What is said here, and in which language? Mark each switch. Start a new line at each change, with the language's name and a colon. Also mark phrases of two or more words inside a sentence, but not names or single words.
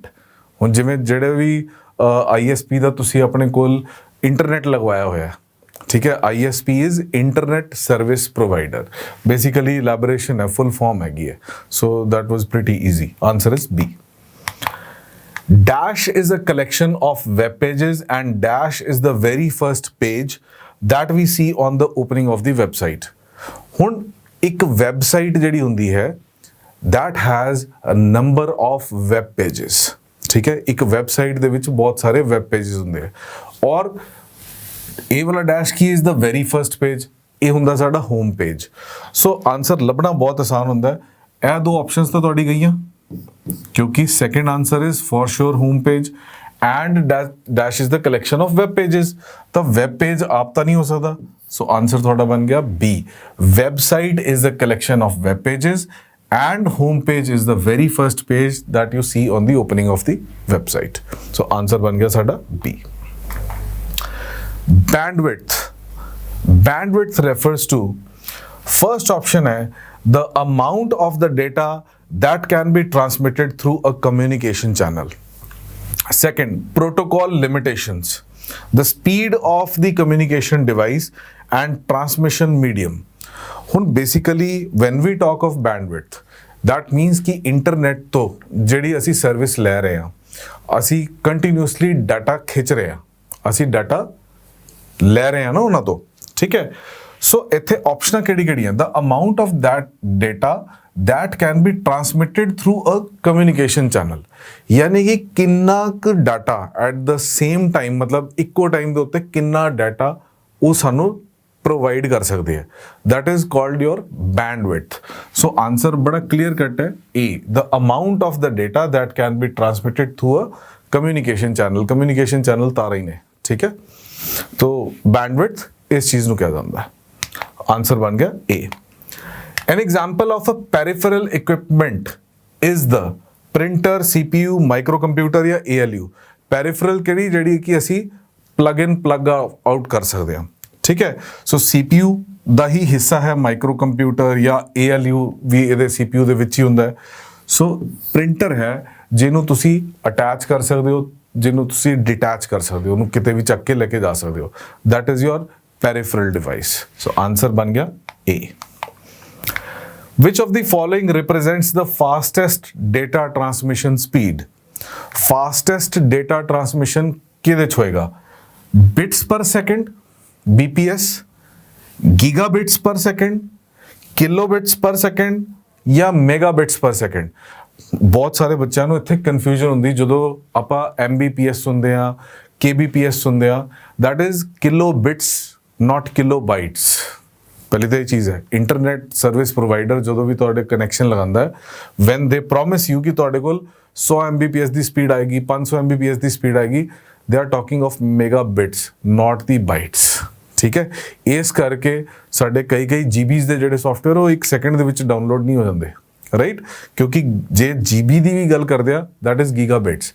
Punjabi: ਹੁਣ ਜਿਵੇਂ ਜਿਹੜੇ ਵੀ ISP ਦਾ ਤੁਸੀਂ ਆਪਣੇ ਕੋਲ ਇੰਟਰਨੈਟ ਲਗਵਾਇਆ ਹੋਇਆ, ਠੀਕ ਹੈ, ISP
English: is internet service provider. basically elaboration ਹੈ, full form
Punjabi: ਹੈਗੀ ਹੈ।
English: so that was pretty easy. answer is B. Dash is a collection of web pages and dash is the very first page that we see on the opening of the website।
Punjabi: ਹੁਣ ਇੱਕ ਵੈਬਸਾਈਟ ਜਿਹੜੀ ਹੁੰਦੀ ਹੈ
English: that has a number of web pages।
Punjabi: ਠੀਕ ਹੈ, ਇੱਕ ਵੈਬਸਾਈਟ ਦੇ ਵਿੱਚ ਬਹੁਤ ਸਾਰੇ
English: web pages
Punjabi: ਹੁੰਦੇ ਆ ਔਰ ਇਹ ਵਾਲਾ ਡੈਸ਼ ਕੀ
English: is the very first page,
Punjabi: ਇਹ ਹੁੰਦਾ ਸਾਡਾ
English: home page.
Punjabi: ਸੋ ਆਨਸਰ ਲੱਭਣਾ ਬਹੁਤ ਆਸਾਨ ਹੁੰਦਾ ਹੈ। ਇਹ ਦੋ ਆਪਸ਼ਨਸ ਤਾਂ ਤੁਹਾਡੀ ਗਈਆਂ ਕਿਉਂਕਿ
English: second answer is for sure home page and dash is the collection of web pages.
Hindi: तो
English: web page
Hindi: आप तो नहीं हो सकता,
English: so answer
Hindi: थोड़ा बन गया B.
English: Website is the collection of web pages and home page is the very first page that you see on the opening of the website. So answer
Punjabi: ਬਣ ਗਿਆ ਸਾਡਾ
English: B. Bandwidth. Bandwidth refers to, first option है the amount of the data that can be transmitted through a communication channel. Second, protocol limitations, the speed of the communication device and transmission medium.
Punjabi: ਹੁਣ
English: basically when we talk of bandwidth, that means
Punjabi: कि internet ਤੋਂ ਜਿਹੜੀ ਅਸੀਂ ਸਰਵਿਸ ਲੈ ਰਹੇ ਹਾਂ, ਅਸੀਂ
English: continuously data
Punjabi: ਖਿੱਚ ਰਹੇ ਹਾਂ, ਅਸੀਂ data ਲੈ ਰਹੇ ਹਾਂ ਨਾ ਉਹਨਾਂ ਤੋਂ, ਠੀਕ ਹੈ। ਸੋ ਇੱਥੇ ਆਪਸ਼ਨਾਂ ਕਿਹੜੀ-ਕਿਹੜੀਆਂ?
English: the amount of that data that can be transmitted through a communication channel,
Punjabi: यानी कि किन्ना क डाटा
English: at the same time,
Punjabi: मतलब ਇੱਕੋ ਟਾਈਮ ਦੇ ਉੱਤੇ ਕਿੰਨਾ ਡਾਟਾ ਉਹ ਸਾਨੂੰ ਪ੍ਰੋਵਾਈਡ ਕਰ ਸਕਦੇ ਹੈ,
English: that is called your bandwidth. So answer ਬੜਾ clear cut ਹੈ A, the amount of the data that can be transmitted through a communication channel. communication channel
Punjabi: ਤਾਰਾਂ ਹੀ ਨੇ, ਠੀਕ ਹੈ। तो bandwidth ਇਸ ਚੀਜ਼ ਨੂੰ ਕਿਹਾ ਜਾਂਦਾ ਹੈ, ਆਨਸਰ ਬਣ ਗਿਆ A.
English: An example of a peripheral equipment is the printer, CPU, microcomputer या ALU.
Punjabi: Peripheral ਕਿਹੜੀ ਜਿਹੜੀ ਕਿ ਅਸੀਂ
English: plug in plug out
Punjabi: ਕਰ ਸਕਦੇ ਹਾਂ, ਠੀਕ ਹੈ। ਸੋ CPU ਦਾ ਹੀ ਹਿੱਸਾ ਹੈ ਮਾਈਕਰੋਕੰਪਿਊਟਰ ਜਾਂ ALU ਵੀ ਇਹਦੇ CPU ਦੇ ਵਿੱਚ ਹੀ ਹੁੰਦਾ ਹੈ। ਸੋ ਪ੍ਰਿੰਟਰ ਹੈ ਜਿਹਨੂੰ ਤੁਸੀਂ ਅਟੈਚ ਕਰ ਸਕਦੇ ਹੋ, ਜਿਹਨੂੰ ਤੁਸੀਂ ਡਿਟੈਚ ਕਰ ਸਕਦੇ ਹੋ, ਉਹਨੂੰ ਕਿਤੇ ਵੀ ਚੱਕ ਕੇ ਲੈ ਕੇ ਜਾ ਸਕਦੇ ਹੋ,
English: that is your peripheral device. So answer
Punjabi: ਬਣ ਗਿਆ A.
English: Which of the following represents the fastest data transmission speed? Fastest data transmission
Punjabi: ਕਿੱਥੇ ਹੋਏਗਾ?
English: Bits per second, BPS, gigabits per second, kilobits per second या megabits per second?
Punjabi: ਬਹੁਤ ਸਾਰੇ ਬੱਚਿਆਂ ਨੂੰ ਇੱਥੇ ਕਨਫਿਊਜ਼ਨ ਹੁੰਦੀ ਜਦੋਂ ਆਪਾਂ MBPS ਸੁਣਦੇ ਆ, KBPS ਸੁਣਦੇ ਆ,
English: that is kilobits not kilobytes.
Punjabi: ਪਹਿਲੀ ਤਾਂ ਇਹ ਚੀਜ਼ ਹੈ,
English: internet service provider
Punjabi: ਜਦੋਂ ਵੀ ਤੁਹਾਡੇ ਕਨੈਕਸ਼ਨ ਲਗਾਉਂਦਾ ਹੈ,
English: when they promise you
Punjabi: ਕਿ ਤੁਹਾਡੇ ਕੋਲ 100 Mbps ਦੀ ਸਪੀਡ ਆਏਗੀ, 500 Mbps ਦੀ ਸਪੀਡ ਆਏਗੀ,
English: they are talking of megabits not the bytes,
Punjabi: ਠੀਕ ਹੈ। ਇਸ ਕਰਕੇ ਸਾਡੇ ਕਈ GBs ਦੇ ਜਿਹੜੇ ਸੌਫਟਵੇਅਰ ਉਹ 1 ਸੈਕਿੰਡ ਦੇ ਵਿੱਚ ਡਾਊਨਲੋਡ ਨਹੀਂ ਹੋ ਜਾਂਦੇ, ਰਾਈਟ, ਕਿਉਂਕਿ ਜੇ GB ਦੀ ਵੀ ਗੱਲ ਕਰਦੇ ਆ
English: that is gigabits.